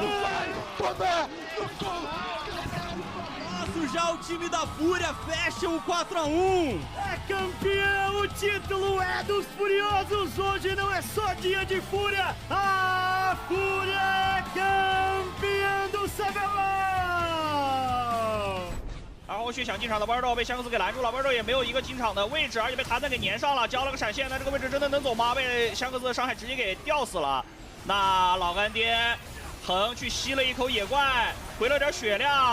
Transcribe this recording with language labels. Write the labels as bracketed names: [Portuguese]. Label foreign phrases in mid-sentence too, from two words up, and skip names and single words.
[Portuguese] Vai tomar no cu! Já o time da Fúria fecha o 4-1. É campeão, o título é dos Furiosos. Hoje não é só dia de Fúria. A Fúria é campeã do CBLOL。 [Chinese] 然后去想进场的玩豆被香克斯给拦住了，玩豆也没有一个进场的位置，而且被谭谭给粘上了，交了个闪现，那这个位置真的能走吗？被香克斯的伤害直接给吊死了。那老干爹横去吸了一口野怪，回了点血量。